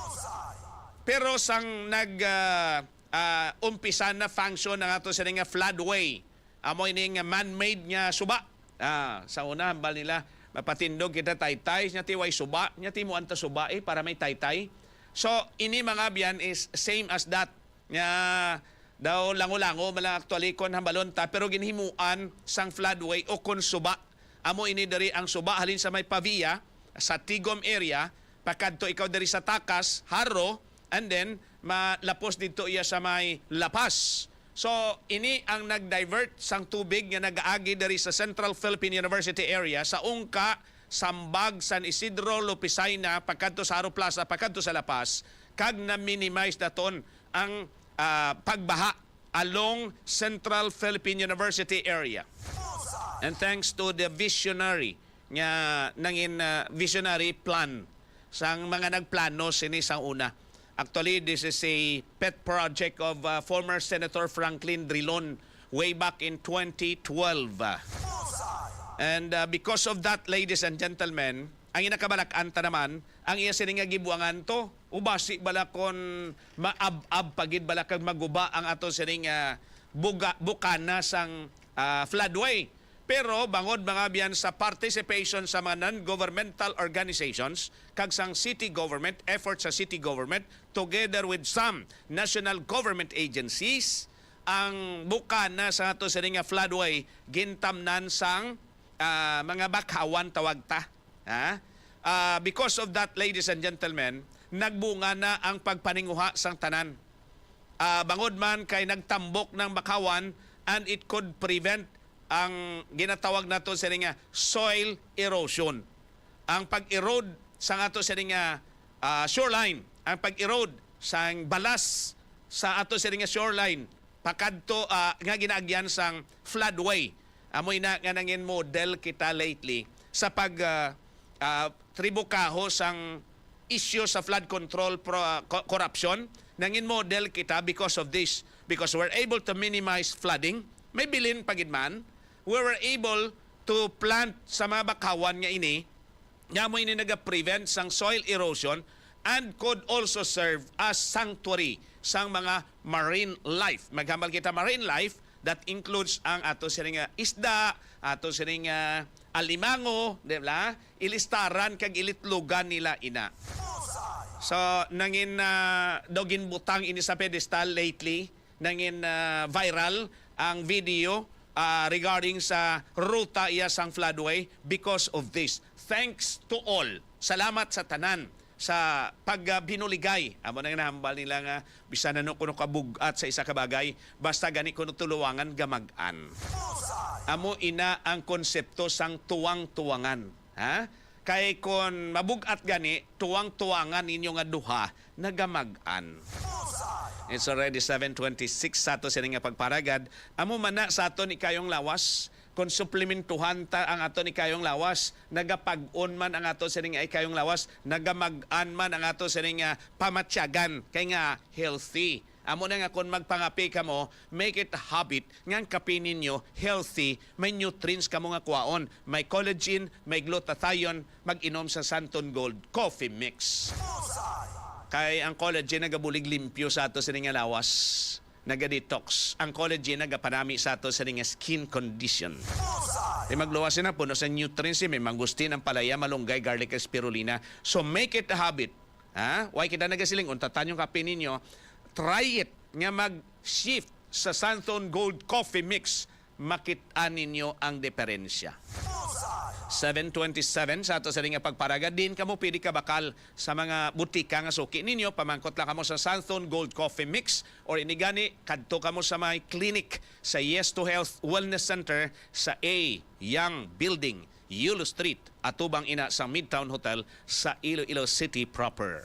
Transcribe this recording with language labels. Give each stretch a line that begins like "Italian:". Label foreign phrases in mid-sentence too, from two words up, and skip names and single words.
Hiligaynon: Pero sang umpisa na function ng ato sini nga floodway, amo ini nga man-made nga suba. Sa una hambal nila mapatindog kita taytay nya tiway suba, nya timo anta suba para may taytay. So ini mga biyan
English: is same as that.
Hiligaynon: Nga daw lango-lango malang actually kon hambalon ta, pero ginhimuan sang floodway o kon suba. Amo ini diri ang suba halin sa may Pavia sa Tigom area, pakadto ikaw diri sa Takas, Haro, and then malapos dito iya sa may Lapas. So, ini ang nag-divert sang tubig nga nag-aagi dari sa Central Philippine University area sa Ungka, Sambag, San Isidro, Lupisayna, pagkanto sa Haro Plaza, pagkanto sa Lapas, kag na-minimize daton ang pagbaha along Central Philippine University area.
English: And thanks to the visionary
Hiligaynon: nga nangin visionary plan sang mga nagplano sini sang una.
English: Actually, this is a pet project of former Senator Franklin Drilon way back in 2012. And because of that, ladies and gentlemen,
Hiligaynon: ang inakabalak-anta naman, ang iya sininga gibuangan to, ubasi bala kon maab-ab pagid bala kag maguba ang ato sininga bukana sang floodway. Pero bangod mga biyan sa participation sa mga
English: non-governmental organizations
Hiligaynon: kag sang city government, effort sa
English: city government together with some national government agencies,
Hiligaynon: ang bukana sa ato sa nga floodway gintamnan sang mga bakawan tawag ta.
English: Because of that, ladies and gentlemen,
Hiligaynon: nagbunga na ang pagpaninguha sang tanan. Bangod man kay nagtambok ng bakawan,
English: and it could prevent
Hiligaynon: ang ginatawag nato sa nga
English: soil erosion.
Hiligaynon: Ang pag-erode sa ato sa nga shoreline, ang pag-erode sa balas sa ato sa nga shoreline, pakadto nga ginaagyan sang floodway. Amoy na nga nangin model kita lately sa pag tribukaho sang issue sa
English: flood control corruption.
Hiligaynon: Nangin model kita
English: because of this. Because we're able to minimize flooding.
Hiligaynon: May bilin pagidman.
English: We were able to plant
Hiligaynon: sa mga bakawan nga ini, nga mo ini naga-prevent sang
English: soil erosion and could also serve as sanctuary
Hiligaynon: sang mga
English: marine life.
Hiligaynon: Maghambal kita
English: marine life, that includes
Hiligaynon: ang ato sining isda, ato sining alimango, di ba? Ilistaran kag ilitlugan nila ina. So nangin dogin butang ini sa pedestal lately, nangin viral ang video regarding sa ruta iya sang floodway
English: because of this. Thanks to all.
Hiligaynon: Salamat sa tanan sa pagbinuligay. Amo nang nahambal nila nga bisan na kuno kabugat sa isa ka bagay, basta gani kuno tuluwangan gamag-an. Amo ina ang konsepto sang tuwang-tuwangan. Kay kon mabugat gani, tuwang-tuwangan ninyo nga duha nagamag-an.
English: It's already
Hiligaynon: 7:26 sa ato sa nga pagparagad. Amo man na sa ato ni kayong lawas, kung suplementuhan ta ang ato ni kayong lawas, nagapag-on man ang ato sa nga kayong lawas, nagamag-an man ang ato sa nga pamatyagan, kay nga healthy. Amo na nga kung magpangapi ka mo,
English: make it a habit
Hiligaynon: ngang kape ninyo healthy, may nutrients ka mo nga kuwaon, may collagen, may glutathione, mag-inom sa Santon Gold Coffee Mix. Kay ang collagen nagabulig limpyo sa ato sa nga lawas, naga-detox. Ang collagen nagapanami sa ato sa nga
English: skin condition.
Hiligaynon: Di magluwas na puno sa nutrients, may mangustin, ang palaya, malunggay, garlic, spirulina.
English: So make it a habit.
Hiligaynon: Why kita nagasiling, untatan yung kape ninyo, try it nga mag-shift sa Santon Gold Coffee Mix, makita ninyo ang diferensya. 7:27 sa ato sa nga pagparaga, din kamo pwede ka bakal sa mga butika nga suki ninyo, pamangkot lang kamo sa Santon Gold Coffee Mix, or inigani kadto kamo sa may clinic sa Yes to Health Wellness Center sa A Young Building, Yulo Street, atubang ina sa Midtown Hotel sa Iloilo City proper.